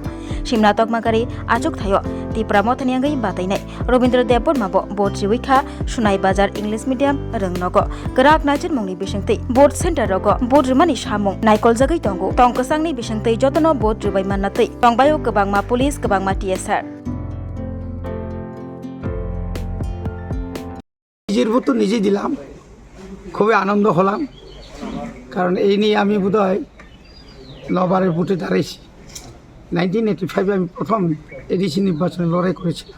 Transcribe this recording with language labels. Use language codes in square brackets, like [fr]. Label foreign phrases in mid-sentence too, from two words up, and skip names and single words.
[trp] Simna tokmakari achuk thayo Tripura mothani angai batainai Robindra Debor mabo bot jiwikha Sunai Bazar English Medium rengnogo. Gerak najin mungni bisingtei bot center rogo bot rumani samung naikol jagai tongo. Tongkasangni bisingtei jotono bot rubai mannatei. Tongbayo kebangma police kebangma TSR. [bn] নিজের ভোট তো নিজেই দিলাম, খুবই আনন্দ হলাম, কারণ এই নিয়ে আমি বোধহয় 9 বারের ভোটে দাঁড়িয়েছি। 1985 আমি প্রথম এডিসি নির্বাচনে লড়াই করেছিলাম।